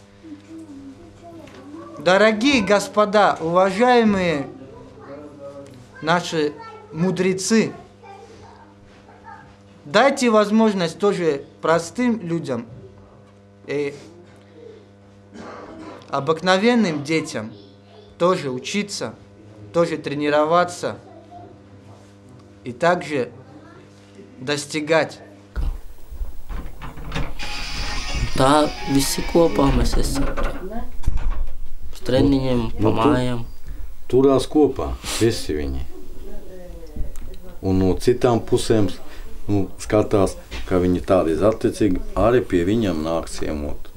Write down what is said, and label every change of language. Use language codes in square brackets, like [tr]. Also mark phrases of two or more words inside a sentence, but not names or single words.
[ru] Дорогие господа, уважаемые наши мудрецы, дайте возможность тоже простым людям и обыкновенным детям тоже учиться, тоже тренироваться и также достигать. [lv] Tā visi kopā mēs esam. Uz treniņiem, pa mājām. Turās kopā, visi viņi. Un no citām pusēm skatās, ka viņi tādi attiecīgi arī pie viņam nāk ciemot.